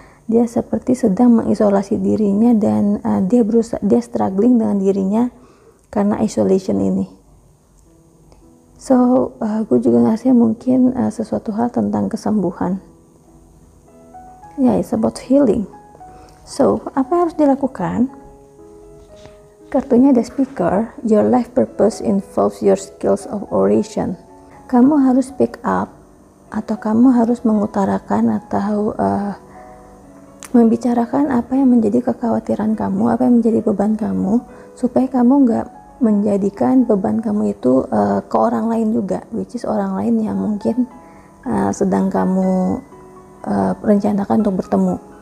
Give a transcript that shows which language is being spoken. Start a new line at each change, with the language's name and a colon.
Indonesian: Dia seperti sedang mengisolasi dirinya, dan dia struggling dengan dirinya karena isolation ini. So gue juga ngasih mungkin sesuatu hal tentang kesembuhan. Ya,
English: it's about healing.
Indonesian: So apa yang harus dilakukan? Kartunya ada speaker.
English: Your life purpose involves your skills of oration.
Indonesian: Kamu harus speak up, atau kamu harus mengutarakan atau membicarakan apa yang menjadi kekhawatiran kamu, apa yang menjadi beban kamu, supaya kamu nggak menjadikan beban kamu itu ke orang lain juga, which is orang lain yang mungkin sedang kamu rencanakan untuk bertemu.